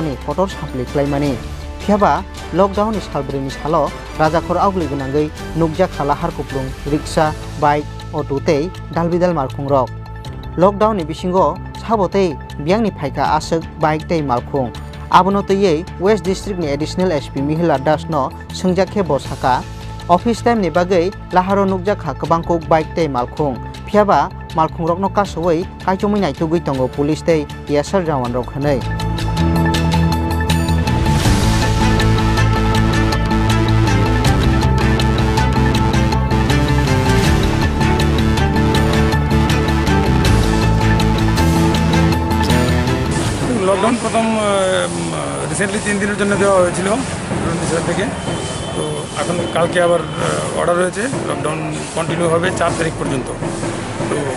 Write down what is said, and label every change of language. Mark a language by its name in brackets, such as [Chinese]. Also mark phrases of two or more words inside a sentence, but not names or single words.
[Kok Borok] ni kotor sapli klaimani phiaba lockdown ni Salbwrwini Salo Rajakhor Aguli gnangai nukja khala harkuplung riksha bike auto tei dalbidal malkhung rok lockdown ni bisingo sabotei biangni phaika asuk bike tei malkhung abono tei West District ni [English] additional SP [Kok Borok] Mihila Das no sungjakhe bosaka [English] office time [Kok Borok] ni bagai laharo nukja kha kabangkok bike tei malkhung phiaba malkhung rokno kasoi kaichomui naitogui tongo police tei TSR jawan rok hanai. [Bangla] লকডাউন প্রথম রিসেন্টলি 3 দিনের জন্য দেওয়া হয়েছিল থেকে তো এখন কালকে আবার অর্ডার হয়েছে [English] lockdown continue [Bangla] হবে 4 তারিখ পর্যন্ত তো